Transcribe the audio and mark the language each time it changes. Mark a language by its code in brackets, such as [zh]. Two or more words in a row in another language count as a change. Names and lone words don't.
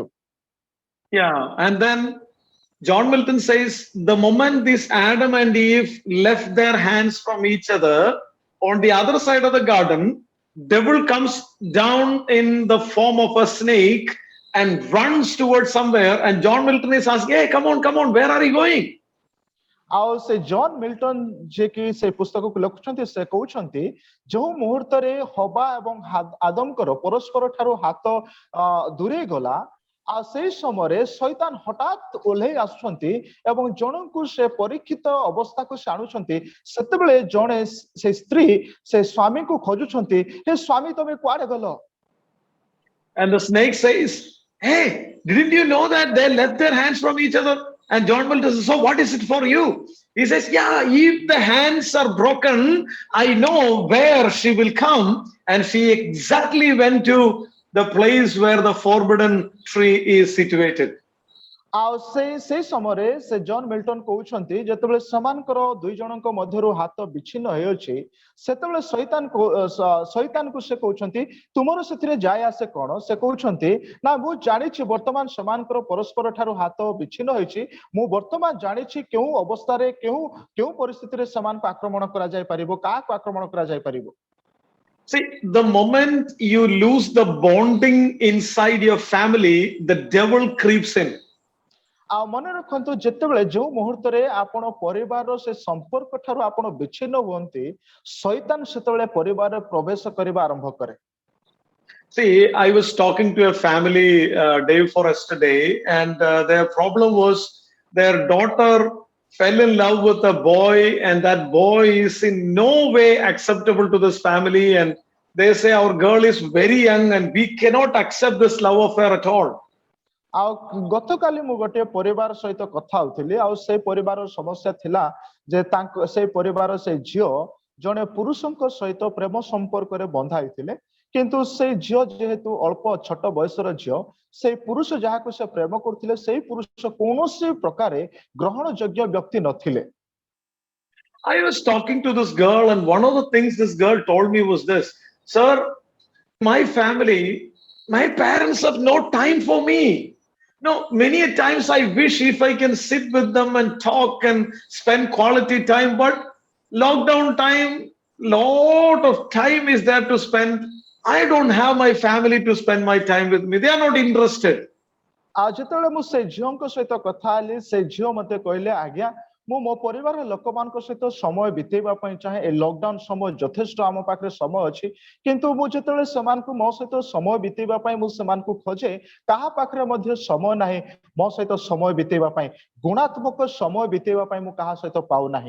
[en] Yeah, and then John Milton says the moment these Adam and Eve left their hands from each other on the other side of the garden, devil comes down in the form of a snake and runs towards somewhere. And John Milton is asking, "Hey, come on, where are you going?" [or] ଆଉ ସେ ଜନ୍ ମିଲ୍ଟନ ଯିଏକି ସେ ପୁସ୍ତକକୁ ଲେଖୁଛନ୍ତି ସେ କହୁଛନ୍ତି ଯୋଉ ମୁହୂର୍ତ୍ତରେ ହବା ଏବଂ ଆଦମଙ୍କର ପରସ୍ପର ଠାରୁ ହାତ ଦୂରେଇ ଗଲା ଆଉ ସେଇ ସମୟରେ ଶୈତାନ ହଠାତ୍ ଓହ୍ଲେଇ ଆସୁଛନ୍ତି ଏବଂ ଜଣଙ୍କୁ ସେ ପରୀକ୍ଷିତ ଅବସ୍ଥାକୁ ସେ ଆଣୁଛନ୍ତି ସେତେବେଳେ ଜଣେ ସେ ସ୍ତ୍ରୀ ସେ ସ୍ୱାମୀଙ୍କୁ ଖୋଜୁଛନ୍ତି ହେ ସ୍ୱାମୀ ତମେ କୁଆଡେ ଗଲ [en] And the snake says, "Hey, didn't you know that they left their hands from each other?" And John Milton says, "So what is it for you?" He says, "Yeah, if the hands are broken, I know where she will come." And she exactly went to the place where the forbidden tree is situated. [or] ଆଉ ସେଇ ସମୟରେ ସେ ଜନ୍ ମିଲ୍ଟନ କହୁଛନ୍ତି ଯେତେବେଳେ ସେମାନଙ୍କର ଦୁଇ ଜଣଙ୍କ ମଧ୍ୟରୁ ହାତ ବିଚ୍ଛିନ୍ନ ହୋଇଅଛି ସେତେବେଳେ ଶୈତାନକୁ ସେ କହୁଛନ୍ତି ତୁମର ସେଥିରେ ଯାଏ ଆସେ କଣ ସେ କହୁଛନ୍ତି ନା ମୁଁ ଜାଣିଛି ବର୍ତ୍ତମାନ ସେମାନଙ୍କର ପରସ୍ପର ଠାରୁ ହାତ ବିଚ୍ଛିନ୍ନ ହୋଇଛି ମୁଁ ବର୍ତ୍ତମାନ ଜାଣିଛି କେଉଁ ଅବସ୍ଥାରେ କେଉଁ ପରିସ୍ଥିତିରେ ସେମାନଙ୍କୁ ଆକ୍ରମଣ କରାଯାଇପାରିବ କାହାକୁ ଆକ୍ରମଣ କରାଯାଇପାରିବ [en] See, the moment you lose the bonding inside your family, the devil creeps in. [or] ଆଉ ମନେ ରଖନ୍ତୁ ଯେତେବେଳେ ଯୋଉ ମୁହୂର୍ତ୍ତରେ ଆପଣ ପରିବାରର ସେ ସମ୍ପର୍କ ଠାରୁ ଆପଣ ବିଚ୍ଛିନ୍ନ ହୁଅନ୍ତି ଶୈତାନ ସେତେବେଳେ ପରିବାରରେ ପ୍ରବେଶ କରିବା ଆରମ୍ଭ କରେ [en] See, I was talking to a family day before yesterday, and their problem was their daughter fell in love with a boy, and that boy is in no way acceptable to this family. And they say, "Our girl is very young, and we cannot accept this love affair at all." [or] ଆଉ ଗତକାଲି ମୁଁ ଗୋଟିଏ ପରିବାର ସହିତ କଥା ହଉଥିଲି ଆଉ ସେଇ ପରିବାରର ସମସ୍ୟା ଥିଲା ଯେ ସେଇ ପରିବାର ସେ ଝିଅ ଜଣେ ପୁରୁଷଙ୍କ ସହିତ ପ୍ରେମ ସମ୍ପର୍କରେ ବନ୍ଧା ହେଇଥିଲେ କିନ୍ତୁ ସେଇ ଝିଅ ଯେହେତୁ ଅଳ୍ପ ଛୋଟ ବୟସର ଝିଅ ସେଇ ପୁରୁଷ ଯାହାକୁ ସେ ପ୍ରେମ କରୁଥିଲେ ସେଇ ପୁରୁଷ କୌଣସି ପ୍ରକାରେ ଗ୍ରହଣ ଯୋଗ୍ୟ ବ୍ୟକ୍ତି ନଥିଲେ [en] I was talking to this girl, and one of the things this girl told me was this: "Sir, my family, my parents have no time for me. No, many a times I wish if I can sit with them and talk and spend quality time, but lockdown time, lot of time is there to spend. I don't have my family to spend my time with me. They are not interested." [or] ଆଉ ଯେତେବେଳେ ମୁଁ ସେଇ ଝିଅଙ୍କ ସହିତ କଥା ହେଲି ସେଇ ଝିଅ ମତେ କହିଲେ ଆଜ୍ଞା ମୁଁ ମୋ ପରିବାରର ଲୋକମାନଙ୍କ ସହିତ ସମୟ ବିତେଇବା ପାଇଁ ଚାହେଁ ଏ ଲକଡାଉନ ସମୟ ଯଥେଷ୍ଟ ଆମ ପାଖରେ ସମୟ ଅଛି କିନ୍ତୁ ମୁଁ ଯେତେବେଳେ ସେମାନଙ୍କୁ ମୋ ସହିତ ସମୟ ବିତେଇବା ପାଇଁ ମୁଁ ସେମାନଙ୍କୁ ଖୋଜେ କାହା ପାଖରେ ମଧ୍ୟ ସମୟ ନାହିଁ ମୋ ସହିତ ସମୟ ବିତେଇବା ପାଇଁ ଗୁଣାତ୍ମକ ସମୟ ବିତେଇବା ପାଇଁ ମୁଁ କାହା ସହିତ ପାଉନାହିଁ